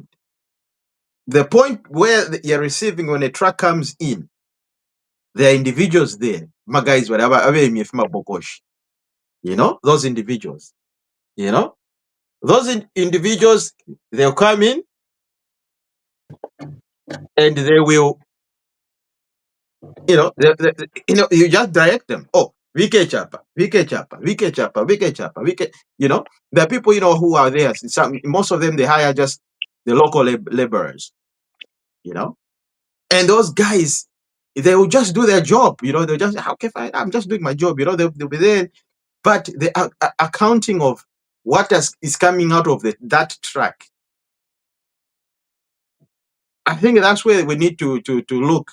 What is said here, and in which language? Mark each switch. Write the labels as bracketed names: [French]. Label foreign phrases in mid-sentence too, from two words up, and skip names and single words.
[English] The point where you're receiving, when a truck comes in, there are individuals there, my guys, whatever, those individuals, those individuals, they'll come in and they will, you just direct them. Oh, VK Chapa, VK Chapa, VK Chapa, VK Chapa, VK. There are people, who are there. Most of them, they hire just the local laborers, and those guys, they will just do their job. They'll just, okay, fine, I'm just doing my job. They'll be there. But the accounting of what is coming out of that track, I think that's where we need to look.